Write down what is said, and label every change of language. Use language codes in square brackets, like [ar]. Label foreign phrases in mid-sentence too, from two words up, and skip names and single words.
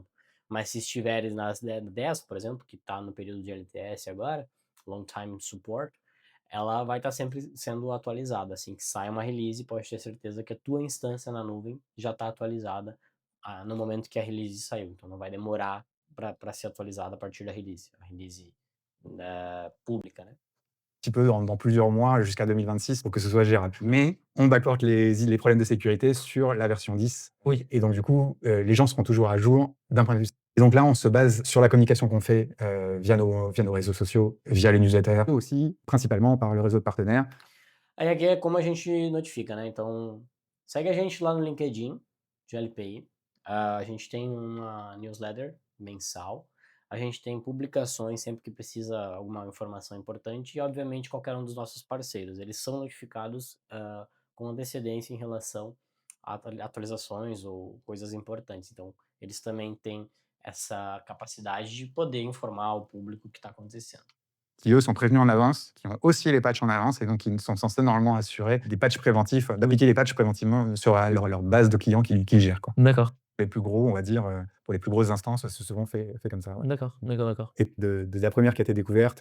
[pt] Mas se estiveres nas 10, por exemplo, que está no período de LTS agora, [en] Long Time Support, [pt] ela vai estar sempre sendo atualizada. Assim que sai uma release, pode ter certeza que a tua instância na nuvem já está atualizada no momento que a release saiu. Então não vai demorar para ser atualizada a partir da release. A release publique, né? [fr] Petit peu dans plusieurs mois jusqu'à 2026 pour que ce soit gérable. Mais on backlog les problèmes de sécurité sur la version 10. Oui. Et donc, du coup, les gens seront toujours à jour d'un point de vue. Et donc là, on se base sur la communication qu'on fait via nos réseaux sociaux, via les newsletters, aussi principalement par le réseau de partenaires. [pt] Aí aqui é como a gente notifica, né? Então, segue a gente lá no LinkedIn, de LPI. A gente tem uma newsletter mensal. A gente tem publicações sempre que precisa alguma informação importante e, obviamente, qualquer um dos nossos parceiros. Eles são notificados com antecedência em relação a atualizações ou coisas importantes. Então, eles também têm essa capacidade de poder informar o público o que está acontecendo. [fr] Qui, eux, sont prévenus en avance, qui ont aussi les patchs en avance, et donc ils sont censés normalement assurer des patchs préventifs, d'appliquer les patchs préventivement sur leur base de clients qu'ils gèrent, quoi. D'accord. Les plus gros, on va dire, pour les plus grosses instances, c'est souvent fait comme ça. Ouais. D'accord. Et de la première qui a été découverte,